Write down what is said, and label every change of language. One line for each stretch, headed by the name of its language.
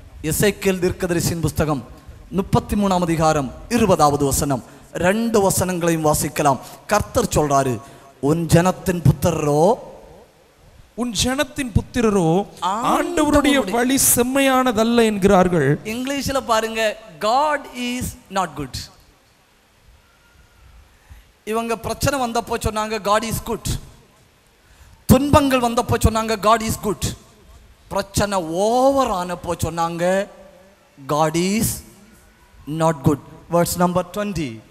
Tamil: எசேக்கியேல் தீர்க்கதரிசியின் புஸ்தகம் 33ஆம் அதிகாரம் 20வது வசனம். 2 வசனங்களையும் வாசிக்கலாம். கர்த்தர் சொல்றாரு, உன் ஜனத்தின் புத்திரரோ, உன் ஜனத்தின் புத்திரரோ ஆண்டவருடைய வழி செம்மையானதல்ல என்கிறார்கள். இங்கிலீஷ்ல பாருங்க,
English: God is not good.
Tamil: இவங்க பிரச்சனை வந்தப்போ சொன்னாங்க
English: God is good.
Tamil: துன்பங்கள் வந்தப்போ சொன்னாங்க காட் இஸ் குட். பிரச்சனை ஓவர் ஆனப்போ சொன்னாங்க
English: God is not good. Words number 20.